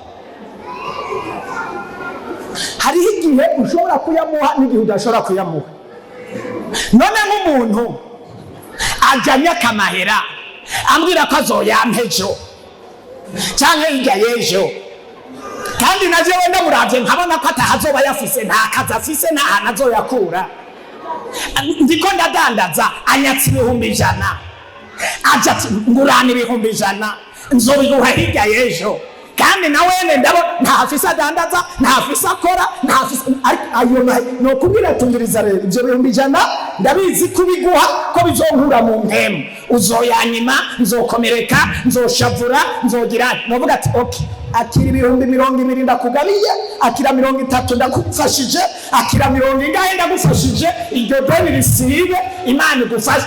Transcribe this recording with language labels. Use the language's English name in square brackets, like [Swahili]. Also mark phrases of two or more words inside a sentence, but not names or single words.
[Rundi] Hariho igihe ushobora kuyamuha n'igihe udashobora kuyamuha. None nk'umuntu ajyanye akamahera ambwira ko azoyampa ejo cyangwa hirya y'ejo, kandi naje wenda muravye nkabona ko atahazoba yafise, nta kazi afise, nta hantu azoyakura. Ndiko ndadandaza, anyatse 100,000, aja ngurana 100,000, nzobiguha hirya y'ejo, kandi nawene ndabona ntafise adandaza, ntafise akora, ntafise ayo no kubwira tungiriza rero ibyo 100,000 ndabizi kubiguha ko bizonkura mu mpemu, uzoyanyima, nzokomereka, nzoshavura, nzogira novuga ati okay, akira 20,000 ndakugabiye, akira 30 ndakufashije, akira 40 ndagufashije, iryo deni risibe, Imana igufashe.